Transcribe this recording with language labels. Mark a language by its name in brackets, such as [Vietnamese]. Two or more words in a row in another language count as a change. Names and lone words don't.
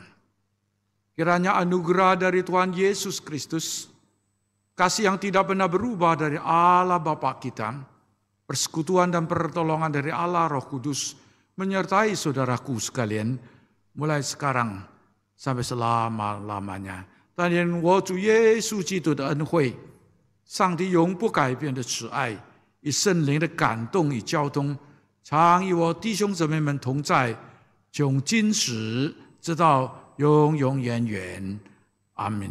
[Indonesian] Kiranya anugerah dari Tuhan Yesus Kristus, kasih yang tidak pernah berubah dari Allah Bapa kita, persekutuan dan pertolongan dari Allah Roh Kudus, menyertai saudaraku sekalian, mulai sekarang sampai selama-lamanya. [Chinese] 但愿我主耶稣基督的恩惠， 上帝永不改变的慈爱，以圣灵的感动与交通，常与我弟兄姊妹们同在，从今时直到永永远远。阿